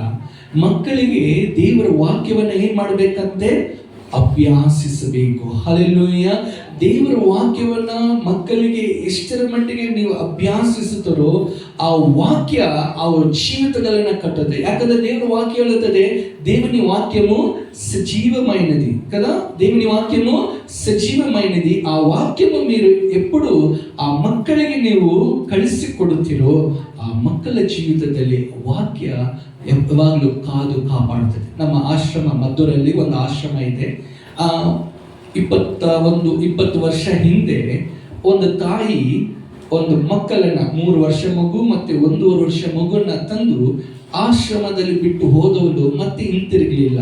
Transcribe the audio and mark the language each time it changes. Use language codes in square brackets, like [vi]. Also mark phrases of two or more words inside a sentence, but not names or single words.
[kn] ಮಕ್ಕಳಿಗೆ ದೇವರ ವಾಕ್ಯವನ್ನ ಏನ್ ಮಾಡಬೇಕಂತೆ? ಅಭ್ಯಾಸಿಸಬೇಕು. ಹಲ್ಲೆಲೂಯ. ದೇವರ ವಾಕ್ಯವನ್ನ ಮಕ್ಕಳಿಗೆ ಎಷ್ಟರ ಮಟ್ಟಿಗೆ ನೀವು ಅಭ್ಯಾಸಿಸುತ್ತಾರೋ ಆ ವಾಕ್ಯ ಅವರ ಜೀವಿತಗಳನ್ನ ಕಟ್ಟುತ್ತೆ. ಯಾಕಂದ್ರೆ ದೇವರ ವಾಕ್ಯ ಹೇಳುತ್ತದೆ, [te] దేవుని వాక్యము సజీవమైనది కదా. దేవుని వాక్యము సజీవమైనది. ఆ వాక్యము మీరు ఎప్పుడు ఆ [kn] ಮಕ್ಕಳಿಗೆ ನೀವು ಕಳಿಸಿಕೊಡುತ್ತೀರೋ ಆ ಮಕ್ಕಳ ಜೀವಿತದಲ್ಲಿ ವಾಕ್ಯ ಯಾವಾಗಲೂ ಕಾದು ಕಾಪಾಡುತ್ತದೆ. ನಮ್ಮ ಆಶ್ರಮ ಮದ್ದೂರಲ್ಲಿ ಒಂದು ಆಶ್ರಮ ಇದೆ. 20 ವರ್ಷ ಹಿಂದೆ ಒಂದು ತಾಯಿ ಒಂದು ಮಕ್ಕಳನ್ನ 3 ವರ್ಷ ಮಗು ಮತ್ತೆ 1.5 ವರ್ಷ ಮಗುವನ್ನ ತಂದು ಆಶ್ರಮದಲ್ಲಿ ಬಿಟ್ಟು ಹೋದವಳು ಮತ್ತೆ ಹಿಂತಿರುಗಲಿಲ್ಲ.